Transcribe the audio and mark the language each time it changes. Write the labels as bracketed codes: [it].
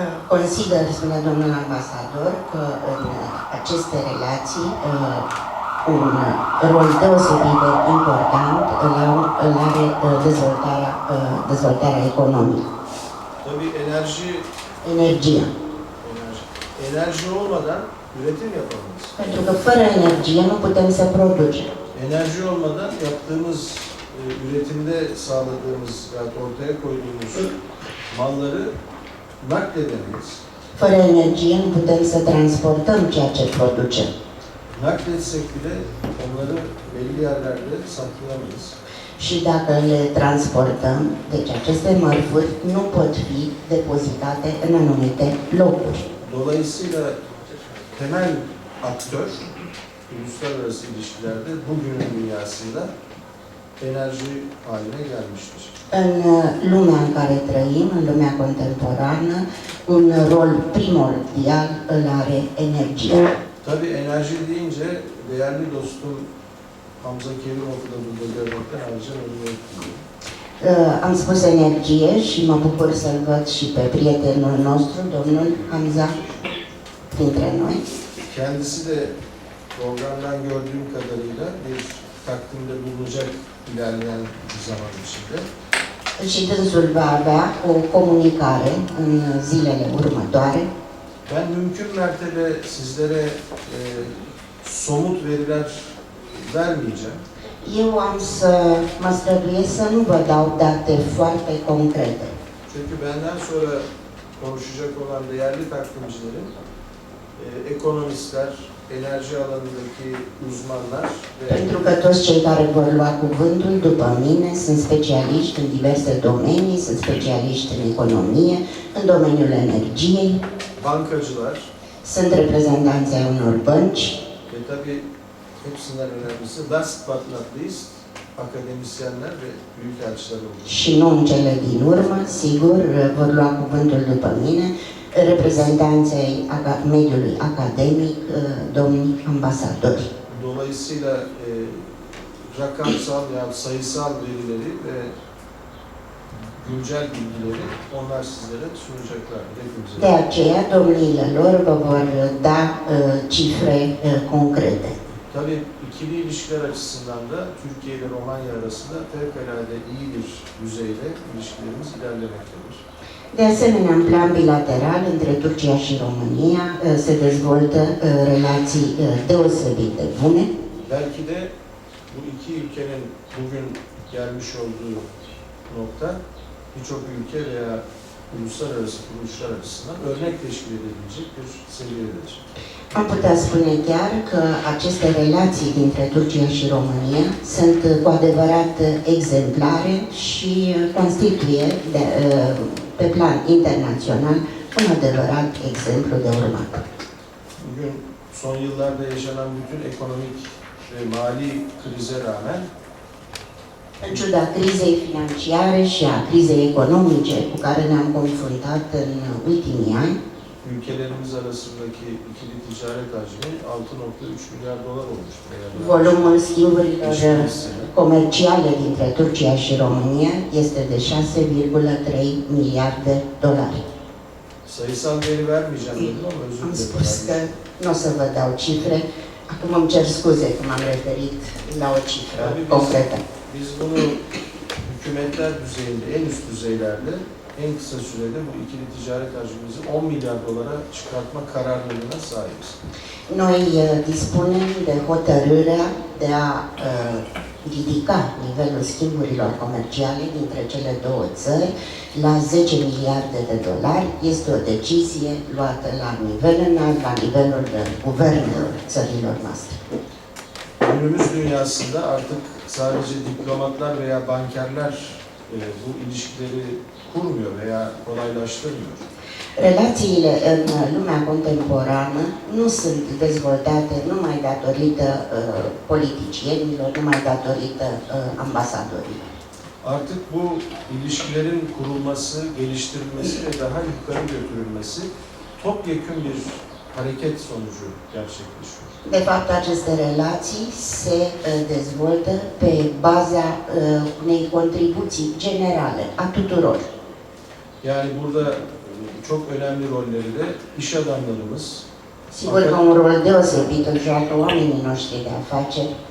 [ro] Consider, spune domnul ambasador, că în aceste relații un rol deosebit de important îl are dezvoltarea economică. [tr] Tabii [ro] Energia. [tr] Enerji olmadan üretim yapamayız. [ro] Pentru că fără energie nu putem să producem. [tr] Enerji olmadan yaptığımız üretimde sağladığımız veya ortaya koyduğumuz malları nakledemeyiz. [ro] Fără energie nu putem să transportăm ceea ce producem. [tr] Nakletsek bile onları belli yerlerde saklayamayız. [ro] și dacă le transportăm, deci aceste mărfuri nu pot fi depozitate în anumite locuri. [tr] Dolayısıyla temel aktör uluslararası ilişkilerde bugünün dünyasında enerji haline gelmiştir. [ro] În lumea în care trăim, în lumea contemporană, un rol primordial îl are energia. [tr] Tabii enerji deyince değerli dostum Hamza Kerimov'u da burada görmekten ayrıca memnuniyet duyuyorum. [ro] Am spus energie și mă bucur să-l văd și pe prietenul nostru, domnul Hamza, printre noi. [tr] Kendisi de programdan gördüğüm kadarıyla bir takvimde bulunacak ilerleyen bir zaman içinde. [ro] Și dânsul va avea o comunicare în zilele următoare. [tr] Ben mümkün mertebe sizlere somut veriler vermeyeceğim. [ro] Eu am să mă străduiesc să nu vă dau date foarte concrete. [tr] Çünkü benden sonra konuşacak olan değerli takvimcilerin ekonomistler, enerji alanındaki uzmanlar ve [ro] Pentru că toți cei care vor lua cuvântul după mine sunt specialiști în diverse domenii, sunt specialiști în economie, în domeniul energiei, [tr] bankacılar [ro] sunt reprezentanți ai unor bănci [tr] ve tabii hepsinden önemlisi [en] last but not least [tr] akademisyenler ve büyükelçiler oldu. [ro] și nu în cele din urmă, sigur, vor lua cuvântul după mine, reprezentanții mediului academic, domnii ambasadori. [tr] Dolayısıyla rakamsal ya sayısal verileri ve güncel bilgileri onlar sizlere sunacaklar. [ro] De aceea, domniile lor vă vor da cifre concrete. [tr] Tabii ikili ilişkiler açısından da Türkiye ile Romanya arasında fevkalade iyi bir düzeyde ilişkilerimiz ilerlemektedir. [ro] De asemenea, în plan bilateral, între Turcia și România se dezvoltă relații deosebit de bune. [tr] Belki de bu iki ülkenin bugün gelmiş olduğu nokta birçok ülke veya uluslararası kuruluşlar açısından örnek teşkil edebilecek bir seviyededir. [ro] Am putea spune chiar că aceste relații dintre Turcia și România sunt cu adevărat exemplare și constituie pe plan internațional un adevărat exemplu de urmat. [tr] Bugün son yıllarda yaşanan bütün ekonomik ve mali krize rağmen [ro] În ciuda crizei financiare și a crizei economice cu care ne-am confruntat în ultimii ani, [tr] ülkelerimiz arasındaki ikili ticaret hacmi 6,3 milyar dolar olmuştur. [ro] volumul schimburilor comerciale dintre Turcia și România este de 6,3 miliarde dolari. [tr] Sayısal veri vermeyeceğim dedim ama özür [ro] Am [tr] dilerim. [ro] spus că nu o să vă dau cifre, acum îmi cer scuze că m-am referit la o cifră concretă. [tr] Biz bunu hükümetler düzeyinde, en üst düzeylerde en kısa sürede bu ikili ticaret hacmimizi 10 milyar dolara çıkartma kararlılığına sahibiz. [ro] Noi dispunem de hotărârea de a ridica nivelul schimburilor comerciale dintre cele două țări la 10 miliarde de dolari. Este o decizie luată la nivel înalt, la nivelul guvernelor țărilor noastre. [tr] Günümüz dünyasında artık sadece diplomatlar veya bankerler bu ilişkileri kurmuyor veya kolaylaştırmıyor. [ro] Relațiile în lumea contemporană nu sunt dezvoltate numai datorită politicienilor, numai datorită ambasadorilor. [tr] Artık bu ilişkilerin kurulması, geliştirilmesi ve daha yukarı götürülmesi topyekün bir hareket sonucu gerçekleşiyor. [ro] De fapt, aceste relații se dezvoltă pe baza unei contribuții generale a tuturor. [tr] Yani burada çok önemli rolleri de iş adamlarımız, [ro] Sigur că un rol deosebit îl joacă oamenii noștri de afaceri,